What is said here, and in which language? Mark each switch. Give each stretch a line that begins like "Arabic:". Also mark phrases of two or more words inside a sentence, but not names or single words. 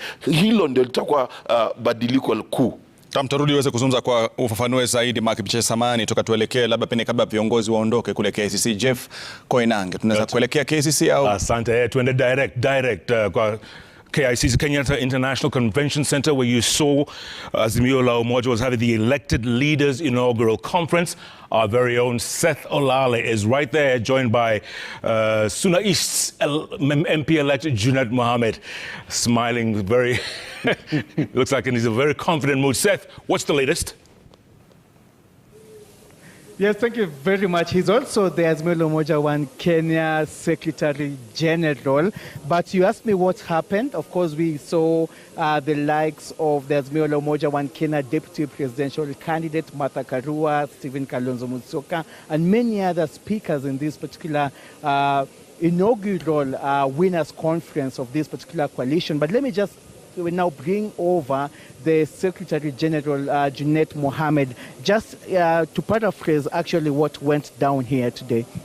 Swahili: Hilo ndio litakuwa badiliko kuu. Tamtarudi uweze kuzungumza kwa ufafanue zaidi Mark Bichache. Samani toka tuelekee labda pengine kabla viongozi waondoke kule KCC. Jeff Koinange, tunaweza kuelekea KCC au? Asante, tuende
English: direct kwa KICC, Kenyatta International Convention Center, where you saw Azimio la Umoja was having the elected leaders inaugural conference. Our very own Seth Olale is right there, joined by Suna East's MP-elect Junet Mohammed, smiling very, looks like he's in a very confident mood. Seth, what's the latest? Yes, thank you very much. He's also the Azimio la Umoja One Kenya Secretary General. But you asked me what happened. Of course, we saw the likes of the Azimio la Umoja One Kenya Deputy Presidential candidate Martha Karua, Stephen Kalonzo Musyoka, and many other speakers in this particular inaugural winners conference of this particular coalition. But let me just now bring over the Secretary General Junet Mohammed, just to paraphrase actually what went down here today.